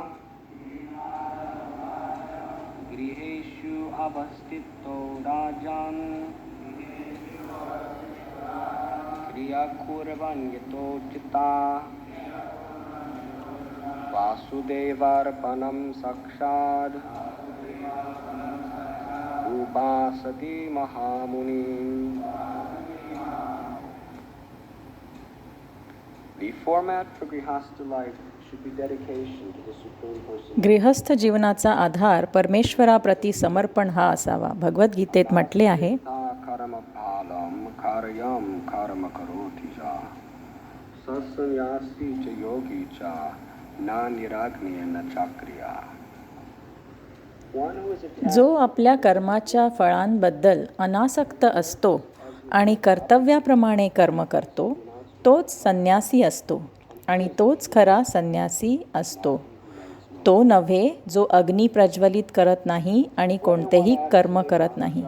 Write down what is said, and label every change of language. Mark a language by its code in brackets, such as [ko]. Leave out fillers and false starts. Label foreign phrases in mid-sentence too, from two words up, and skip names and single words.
[sa] गृहेषु अवस्थितो राजन् क्रिया कुर्वन् यथोचिता वासुदेवार्पणं साक्षात् उपासते महामुनिम्. [en] The format for Grihastha life should be dedication to the Supreme Person. [mr] गृहस्थ जीवनाचा आधार परमेश्वराप्रती समर्पण हा असावा. भगवद्गीतेत म्हटले आहे [sa] कर्मफलं कार्यं कर्म करोति च सन्न्यासी च योगी च न निराग्निय न चाक्रिया. [mr] जो आपल्या कर्माच्या फळांबद्दल अनासक्त असतो आणि कर्तव्याप्रमाणे कर्म करतो तोच संन्यासी असतो आणि तोच खरा संन्यासी असतो. तो नव्हे जो अग्नी प्रज्वलित करत नाही आणि कोणतेही कर्म करत नाही.